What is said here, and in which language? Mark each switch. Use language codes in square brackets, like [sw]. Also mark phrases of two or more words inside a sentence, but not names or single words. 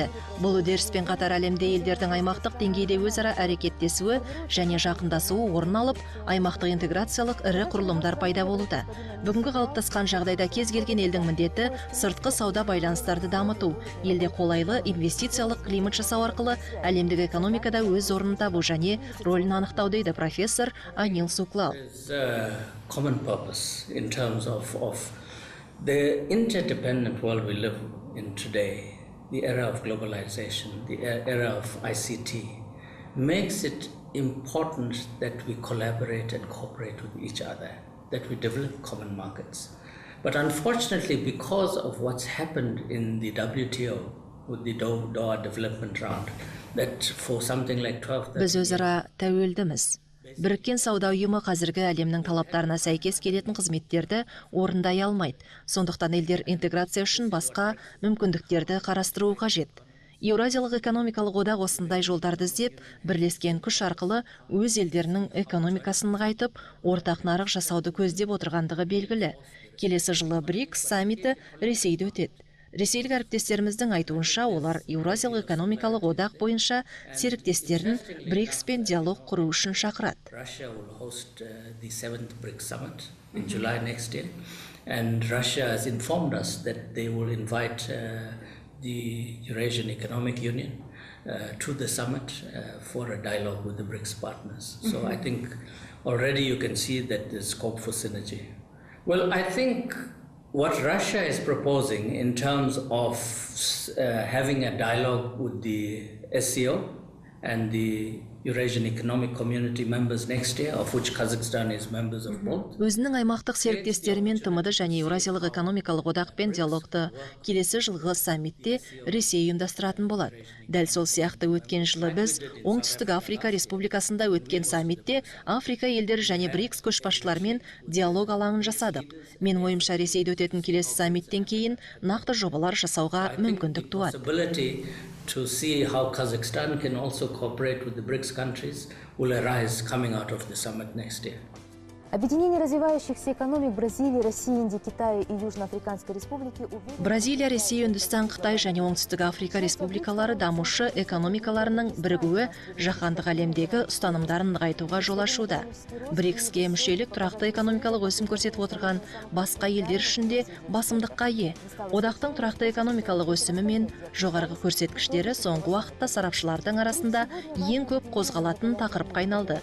[kk] Бұл үдеріспен қатар әлемде елдердің аймақтық деңгейде өзара әрекеттесуі және жақындасуы орын алып, аймақтық интеграциялық ірі құрылымдар пайда болуда. Бүгінгі қалыптасқан жағдайда кез келген елдің міндеті сыртқы сауда байланыстарды дамыту, елде қолайлы инвестициялық климат жасау арқылы әлемдік экономикада өз орнын табу және рөлін анықтау дейді профессор Анил Суклал. [en] Common purpose in terms of the interdependent world we live in today, the era of globalization, the era of ICT, makes it important that we collaborate and cooperate with each other, that we develop common markets. But unfortunately, because of what's happened in the WTO, with the Doha development round, that for something like 12... [kk] Біз өзара тәуелдіміз. Біріккен сауда ұйымы қазіргі әлемнің талаптарына сәйкес келетін қызметтерді орындай алмайды. Сондықтан елдер интеграция үшін басқа мүмкіндіктерді қарастыруы қажет. Еуразиялық экономикалық одақ осындай жолдарды іздеп, бірлескен күш арқылы өз елдерінің экономикасын нығайтып, ортақ нарық жасауды көздеп отырғандығы белгілі. Келесі жылы БРИКС саммиті Ресейде өтеді. Ресейлік әріптестеріміздің айтуынша, олар Еуразиялық экономикалық одақ бойынша серіктестерін БРИКСпен диалог құру үшін шақырады. [en] Russia will host the 7th BRICS summit in July next year, and Russia has informed us that they will invite the Eurasian Economic Union to the summit for a dialogue with the BRICS partners. So I think already you can see that there's scope for synergy. Well, I think what Russia is proposing in terms of having a dialogue with the SCO and the Eurasian Economic Community members next year, of which Kazakhstan is members of both. [kk] Өзінің аймақтық серіктестерімен ТМД және Еуразиялық экономикалық одақпен диалогты келесі жылғы саммитте Ресей ұйымдастыратын болады. Дәл сол сияқты өткен жылы біз Оңтүстік Африка Республикасында өткен саммитте Африка елдері және БРИКС көшбасшыларымен диалог алаңын жасадық. Менің ойымша Ресейде өтетін келесі саммиттен кейін нақты жобалар жасауға мүмкіндік туады. [en] To see how Kazakhstan can also cooperate with the BRICS countries will arise coming out of the summit next year. [ru] Объединение развивающихся экономик Бразилии, России, Индии, Китая и Южноафриканской Республики [kk] Бразилия, Ресей, Үндістан, Қытай және Оңтүстік Африка Республикалары дамушы экономикаларының бірігуі жаһандық әлемдегі ұстанымдарын нығайтуға жол ашуда. БРИКСке мүшелік тұрақты экономикалық өсім көрсетіп отырған басқа елдер ішінде басымдыққа ие. Одақтың тұрақты экономикалық өсімі мен жоғарғы көрсеткіштері соңғы уақытта сарапшылардың арасында ең көп қозғалатын тақырыпқа айналды.